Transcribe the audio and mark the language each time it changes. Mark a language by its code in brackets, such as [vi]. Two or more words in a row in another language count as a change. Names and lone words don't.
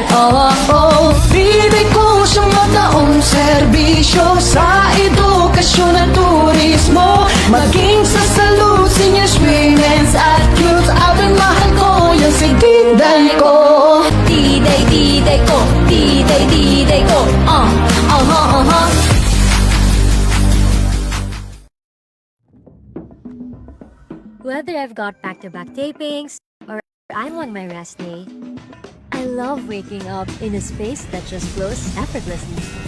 [tl] Diday ko siyang mataong serbisyo sa edukasyon at turismo. Maging sa salud, seniors, women's at youth. Abang mahal ko yung si diday ko. Diday ko, diday ko. [en] Whether I've got back-to-back tapings or I'm on my rest day, I love waking up in a space that just flows effortlessly.